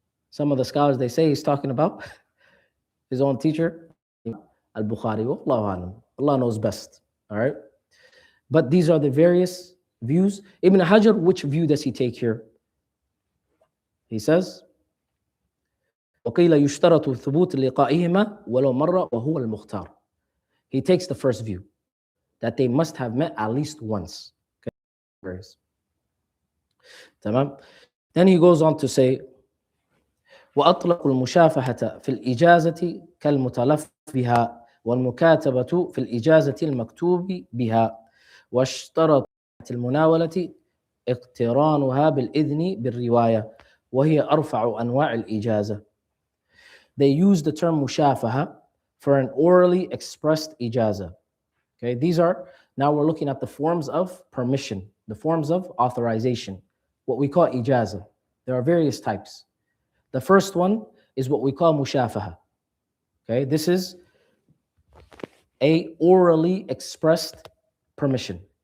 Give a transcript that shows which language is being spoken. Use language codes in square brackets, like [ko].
[en] Some of the scholars, they say he's talking about his own teacher, al-Bukhari. Allah knows best. All right. But these are the various views. Ibn Hajar, which view does he take here? He says, [ar] وَقِيلَ يُشْتَرَطُ ثُبُوتِ لِقَائِهِمَا وَلَوْ مَرَّ وَهُوَ الْمُخْتَارِ. [en] He takes the first view, that they must have met at least once. Okay. تمام. Then he goes on to say, [ar] وأطلق المشافهة في الإجازة كالمتلف بها والمكاتبة في الإجازة المكتوب بها واشترط المناولة اقترانها بالإذن بالرواية وهي أرفع أنواع الإجازة. [en] They use the term mushafaha for an orally expressed ijaza. Okay, these are, now we're looking at the forms of permission, the forms of authorization, what we call ijaza. There are various types. The first one is what we call mushafaha. Okay, this is a orally expressed permission.